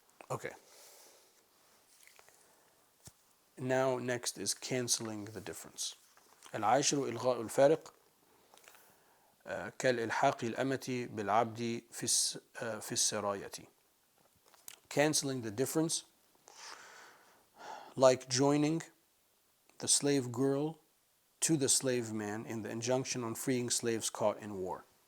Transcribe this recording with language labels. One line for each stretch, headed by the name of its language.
English: Okay. Now next is cancelling the difference.
Arabic: العاشر إلغاء الفارق كالإلحاق الأمة بالعبد في السراية.
English: Cancelling the difference, like joining the slave girl to the slave man in the injunction on freeing slaves caught in war.